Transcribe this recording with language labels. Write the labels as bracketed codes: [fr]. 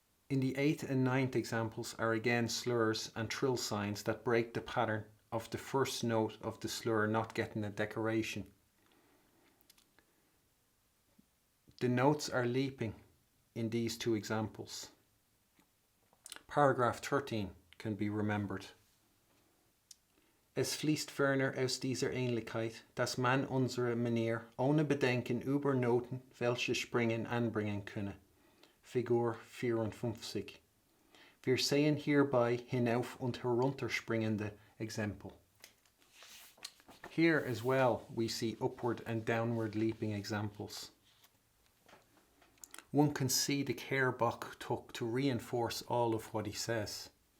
[en] In the 8th and 9th examples are again slurs and trill signs that break the pattern of the first note of the slur not getting a decoration. The notes are leaping in these two examples. Paragraph 13 can be remembered. [de] Es fließt ferner aus dieser Ähnlichkeit, dass man unsere Manier ohne Bedenken über Noten, welche springen, anbringen könne. Figur 54. Wir sehen hierbei hinauf und herunterspringende Exempel. [en] Here as well we see upward and downward leaping examples. One can see the care Bach took to reinforce all of what he says.